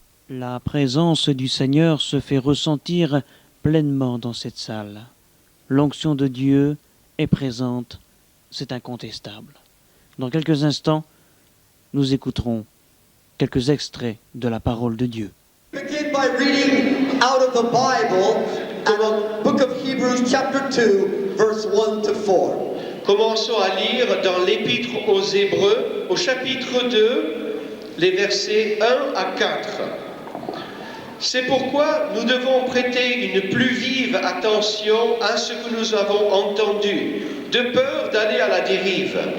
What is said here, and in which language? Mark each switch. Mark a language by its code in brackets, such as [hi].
[fr] La présence du Seigneur se fait ressentir pleinement dans cette salle. L'onction de Dieu est présente, c'est incontestable. Dans quelques instants, nous écouterons quelques extraits de la parole de Dieu. [en] Begin by reading out of the Bible, the book of Hebrews chapter 2, verse 1 to 4. [fr] Commençons à lire dans l'Épître aux Hébreux, au chapitre 2, les versets 1 à 4. C'est pourquoi nous devons prêter une plus vive attention à ce que nous avons entendu, de peur d'aller à la dérive.